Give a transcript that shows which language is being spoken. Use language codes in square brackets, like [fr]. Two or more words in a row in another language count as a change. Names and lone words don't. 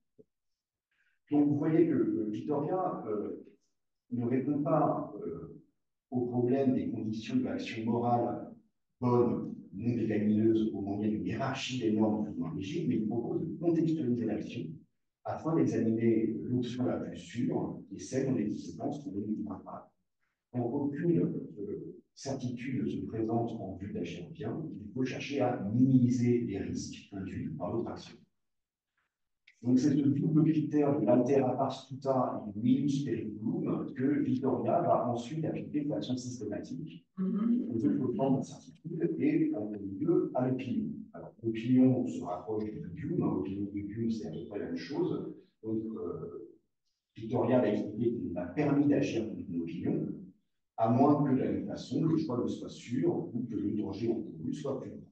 [fr] Donc vous voyez que Victoria ne répond pas au problème des conditions de l'action morale bonne, non pécamineuse au moyen d'une hiérarchie des normes plus ou moins rigides, mais il propose de contextualiser l'action afin d'examiner l'option la plus sûre et celle dont les conséquences sont les plus graves. Donc, aucune certitude ne se présente en vue d'agir bien, il faut chercher à minimiser les risques induits par l'autre action. Donc, c'est ce double critère de l' [la] altera pars tuta [fr] et du [la] minus periculum [fr] que Vittoria va ensuite appliquer de façon systématique aux autres formes d'incertitude et en milieu à l'opinion. Alors, l'opinion se rapproche du dubium, l'opinion du dubium, c'est à peu près la même chose. Donc, Victoria va expliquer qu'il n'est pas permis d'agir contre une opinion, à moins que de la même façon, le choix ne soit sûr ou que le danger encouru soit plus grand.